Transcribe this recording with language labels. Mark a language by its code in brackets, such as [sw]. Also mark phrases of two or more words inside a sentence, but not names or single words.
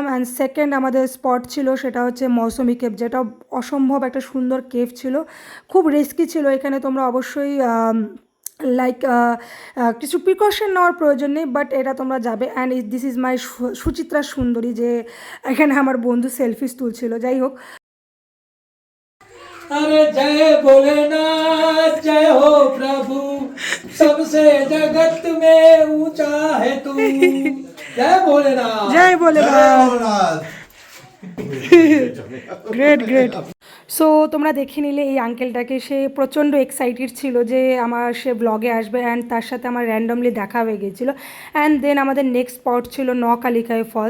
[en] and second [bn] আমাদের স্পট ছিল সেটা হচ্ছে মৌসুমি কেভ, যেটা অসম্ভব একটা সুন্দর কেভ ছিল, খুব রিস্কি ছিল। এখানে তোমরা অবশ্যই লাইক কিছু প্রিকশন নেওয়ার প্রয়োজন নেই, বাট এটা তোমরা যাবে। [en] and this is my [bn] সুচিত্রা সুন্দরী, যে এখানে আমার বন্ধু সেলফিস তুলছিল। যাই হোক, [hi] अरे जय भोलेनाथ जय हो प्रभु, सबसे जगत में ऊंचा है तू। जय भोलेनाथ [bn] জয় ভোলেনাথ। গ্রেট। সো তোমরা দেখে নিলে এই আঙ্কেলটাকে, সে প্রচণ্ড এক্সাইটেড ছিল যে সে ব্লগে আসবে। অ্যান্ড তার সাথে আমার র্যান্ডমলি দেখা হয়ে গিয়েছিলো। [en] and then [bn] আমাদের নেক্সট স্পট ছিল নকালিকায় ফলস।